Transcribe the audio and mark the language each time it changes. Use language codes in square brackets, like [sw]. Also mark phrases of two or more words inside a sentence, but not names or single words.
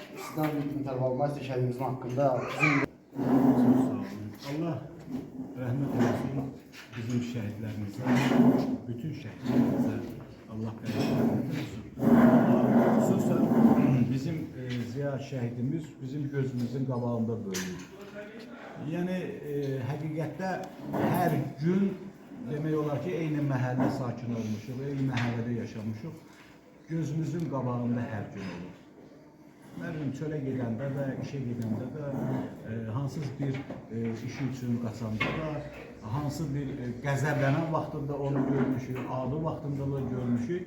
[tr] Sizden bir interval var şehidimizin hakkında. Allah rahmet eylesin bizim şehitlerimize, bütün şehitlerimize Allah rahmet eylesin. [az] Xüsusən bizim Ziya şəhidimiz bizim gözümüzün qabağında böyüyür. Yəni həqiqətdə hər gün demək olar ki, eyni məhəllə sakin olmuşuq, eyni məhəllədə yaşamışıq. Gözümüzün qabağında hər gün olur. Nə bilim, çölə gedəndə də, işə gedəndə də, hansız bir işi üçün qaçanda da, hansı bir qəzəblənən vaxtında onu görmüşük, adı vaxtında da görmüşük.